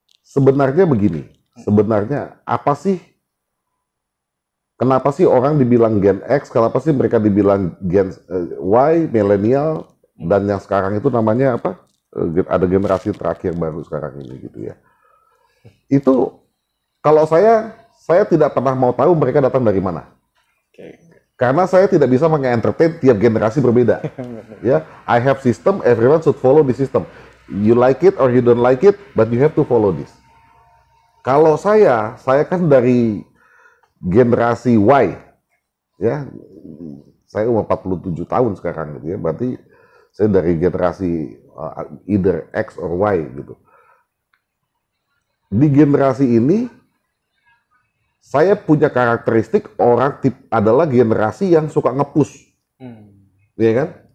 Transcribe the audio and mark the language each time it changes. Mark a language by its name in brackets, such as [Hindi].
[Indonesian] Sebenarnya begini, sebenarnya apa sih, kenapa sih orang dibilang Gen X, kenapa sih mereka dibilang Gen Y, milenial, dan yang sekarang itu namanya apa? Ada generasi terakhir baru sekarang ini gitu ya. Itu kalau saya tidak pernah mau tahu mereka datang dari mana. Karena saya tidak bisa meng-entertain tiap generasi berbeda. [English] Ya, I have system, everyone should follow the system. You like it or you don't like it, but you have to follow this. [Indonesian] Kalau saya kan dari generasi Y. Ya, saya umur 47 tahun sekarang gitu ya. Berarti saya dari generasi [English] either X or Y [Indonesian] gitu. Di generasi ini saya punya karakteristik orang adalah generasi yang suka nge-push. Iya kan?